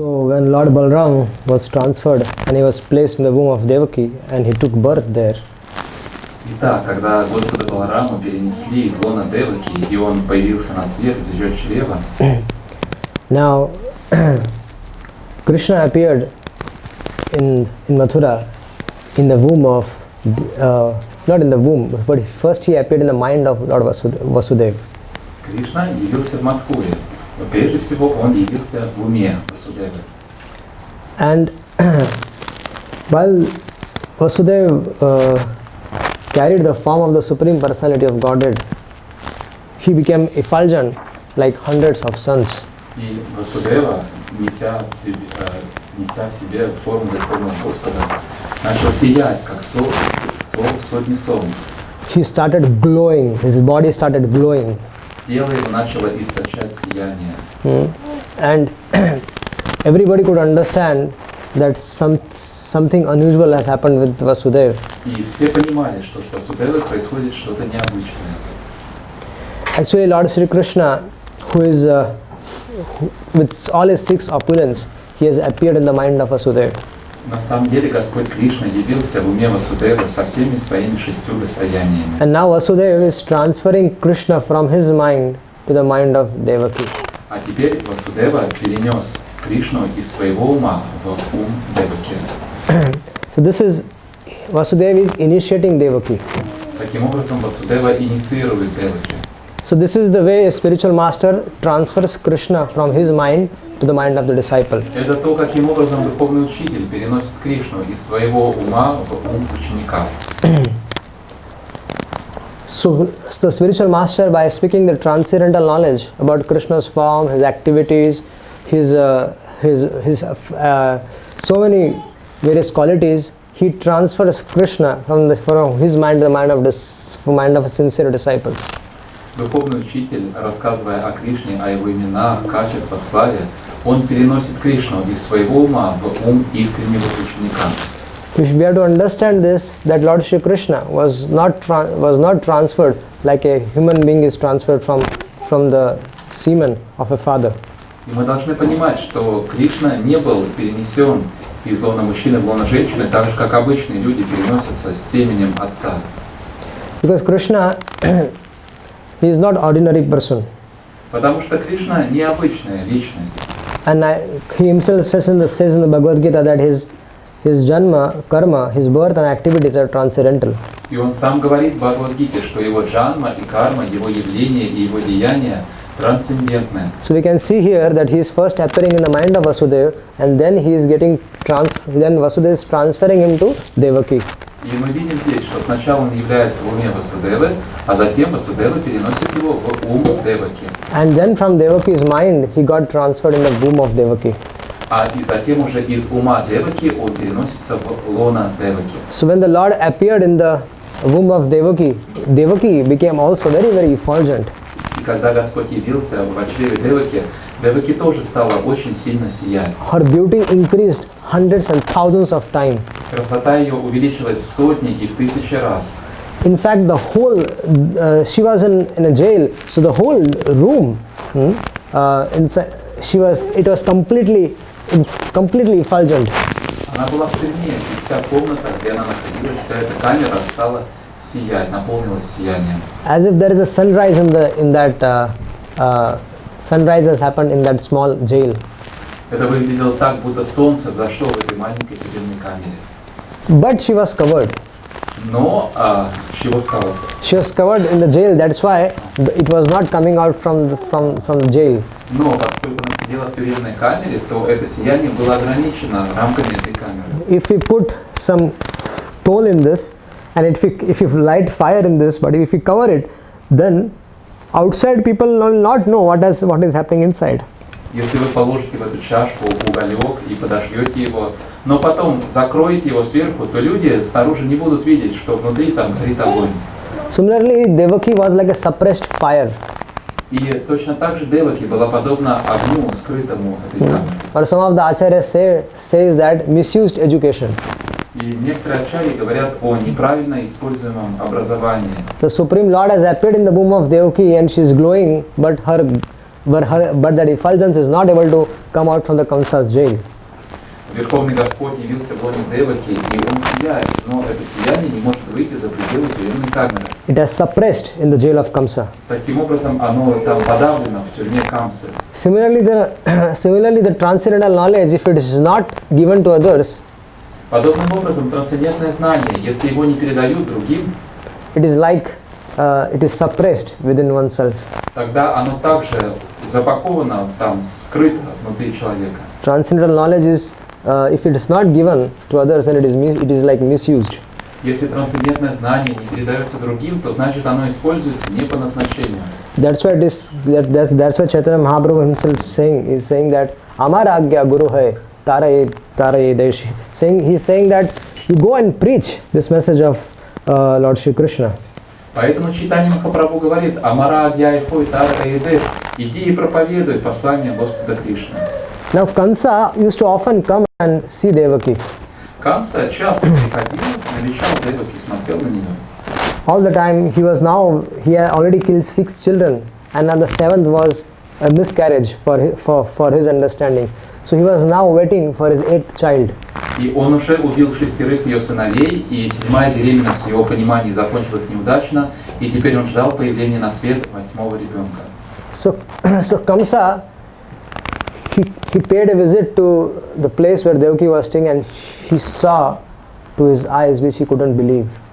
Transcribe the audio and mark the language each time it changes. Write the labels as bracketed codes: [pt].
[en] when Lord Balram was transferred and he was placed in the womb of Devaki and he took birth there. [ru] Итак, когда Господа Балараму перенесли в лоно Деваки, и он появился на свет из ее чрева. [en] Now, Krishna appeared in Mathura in the womb of, not in the womb, but first he appeared in the mind of Lord Vasudeva. [ru] Кришна явился в Мадхуре, но прежде всего он явился в уме Васудевы. [en] And while Vasudeva carried the form of the Supreme Personality of Godhead, he became effulgent like hundreds of suns. [ru] И Васудева, неся в себе форму Верховного Господа, начал сиять, как сотни солнц. [en] He started glowing, his body started glowing. [ru] Тело его начало источать сияние. [en] And everybody could understand that something unusual has happened with Vasudeva. [ru] И все понимали, что с Васудевой происходит что-то необычное. [en] Actually, Lord Sri Krishna, who is with all his 6 opulence, he has appeared in the mind of Vasudeva. [ru] На самом деле Господь Кришна явился в уме Васудевы со всеми своими 6 достояниями. [en] And now Vasudeva is transferring Krishna from his mind to the mind of Devaki. [ru] А теперь Васудева перенес Кришну из своего ума в ум Деваки. [en] So this is, Vasudeva is initiating Devaki. [ru] Таким образом Васудева инициирует Деваки. [en] So this is the way a spiritual master transfers Krishna from his mind to the mind of the disciple. [ru] Это то, каким образом духовный учитель переносит Кришну из своего ума в ум ученика. [en] So the spiritual master, by speaking the transcendental knowledge about Krishna's form, his activities, his so many various qualities, he transfers Krishna from his mind to the mind of sincere disciples. [ru] Духовный учитель, рассказывая о Кришне, о его именах, качествах, славе, он переносит Кришну из своего ума в ум искреннего ученика. [en] We have to understand this, that Lord Shri Krishna was not transferred like a human being is transferred from the semen of a father. [ru] И мы должны понимать, что Кришна не был перенесен из лона мужчины в лона женщины, так же, как обычные люди переносятся с семенем отца. [en] Because Krishna, he is not ordinary person. [ru] Потому что Кришна необычная личность. [en] And he himself says in the Bhagavad Gita that his janma, karma, his birth and activities are transcendental. [ru] И он сам говорит в Бхагавад-гите, что его джанма и карма, его явления и его деяния трансцендентны. [en] So we can see here that he is first appearing in the mind of Vasudeva, and then he is then Vasudeva is transferring him to Devaki. [ru] И мы видим здесь, что сначала он является в уме Васудевы, а затем Васудева переносит его в ум Деваки. [en] And then from Devaki's mind, he got transferred in the womb of Devaki. [ru] А и затем уже из ума Деваки он переносится в лона Деваки. [en] So when the Lord appeared in the womb of Devaki, Devaki became also very, very effulgent. [ru] И когда Господь явился в чреве Деваки, Деваки тоже стала очень сильно сиять. [en] Her beauty increased hundreds and thousands of times. [ru] Красота ее увеличилась в сотни и в тысячи раз. [en] In fact, the whole, she was in a jail, so the whole room, inside, it was completely effulgent. [ru] Она была в тюрьме, и вся комната, где она находилась, вся эта камера стала сиять, наполнилась сиянием. [en] As if there is a sunrise in that sunrise has happened in that small jail. [ru] Это выглядело так, будто солнце взошло в этой маленькой тюремной камере. [en] But she was covered. [ru] Но [en] she was covered. She was covered in the jail. That's why it was not coming out from the jail. [ru] Но поскольку она сидела в тюремной камере, то это сияние было ограничено рамками этой камеры. [en] If we put some coal in this, and if you light fire in this, but if we cover it, then outside people will not know what is happening inside. [ru] Если вы положите в эту чашку уголек и подожжете его, но потом закроете его сверху, то люди снаружи не будут видеть, что внутри там горит огонь. [en] Similarly, Devaki was like a suppressed fire. [ru] И точно так же Деваки была подобна огню, скрытому этой камеры. [en] But some of the acharyas says that misused education. [ru] И некоторые ачарьи говорят о неправильно используемом образовании. [en] The Supreme Lord has appeared in the womb of Devaki and she is glowing, but that effulgence is not able to come out from the Kamsa's jail. [ru] Верховный Господь явился в лоне Деваки, и он сияет, но это сияние не может выйти за пределы тюремной камеры. [en] It has suppressed in the jail of Kamsa. [ru] Таким образом, оно там подавлено в тюрьме Камсы. [en] Similarly, the transcendental knowledge, if it is not given to others, [ru] Подобным образом, трансцендентное знание, если его не передают другим, [en] it is like it is suppressed within oneself. [ru] тогда оно также запаковано, там, скрыто внутри человека. [en] Transcendental knowledge is, if it is not given to others, then it is like misused. [ru] Если трансцендентное знание не передается другим, то значит оно используется не по назначению. [en] That's why that's why Chaitanya Mahaprabhu himself is saying that [bn] Amar Agya Guru hai Tara Deshi. [en] He's saying that you go and preach this message of Lord Shri Krishna. [ru] Поэтому Чайтанья Махапрабху говорит: [bn] Амара Агьяйхой Тара Эйдеш, [ru] иди и проповедуй послание Господа Кришны. [en] Now Kansa used to often come and see Devaki. [ru] Камса часто приходил, навещал Деваки, смотрел на нее. [en] All the time he had already killed 6 children, and then the 7th was a miscarriage for his understanding. So he was now waiting for his 8th child. [ru] И он уже убил 6 ее сыновей, и 7-я беременность в его понимании закончилась неудачно, и теперь он ждал появления на свет 8-го ребенка. [en] So Kamsa, he paid a visit to the place where Devaki was staying, and he saw to his eyes which he couldn't believe.